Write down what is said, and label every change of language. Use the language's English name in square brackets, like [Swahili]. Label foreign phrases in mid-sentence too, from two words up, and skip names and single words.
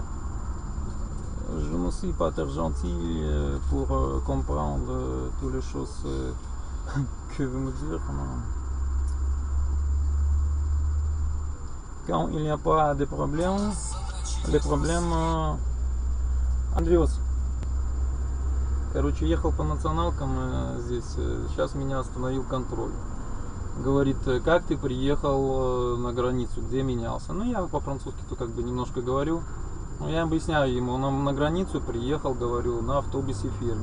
[French] Je ne suis pas très gentil pour comprendre toutes les choses que vous me dites. Quand il n'y a pas de problème, les problèmes... [Russian] Андреас, короче, ехал по националкам здесь, сейчас меня остановил контроль. Говорит, как ты приехал на границу, где менялся? Ну, я по-французски-то как бы немножко говорю. Но я объясняю ему, он на границу приехал, говорю, на автобусе фирме.